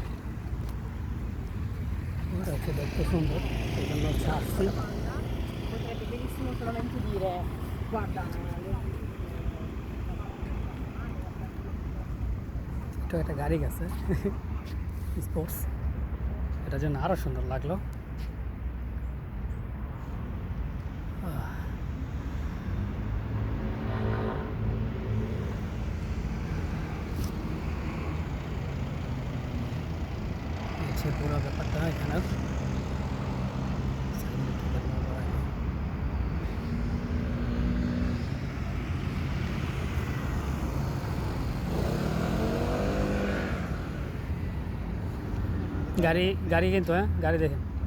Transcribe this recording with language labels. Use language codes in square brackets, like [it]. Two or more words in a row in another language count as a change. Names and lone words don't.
[bn] দেখতে সুন্দর, এই জন্য হচ্ছে আসছি। [it] solamente dire guarda. [bn] তো একটা গাড়ি গেছে স্পোর্টস, এটার জন্য আরও সুন্দর লাগলো। হচ্ছে পুরো ব্যাপারটা এখানে গাড়ি গাড়ি কিন্তু, হ্যাঁ গাড়ি দেখেন।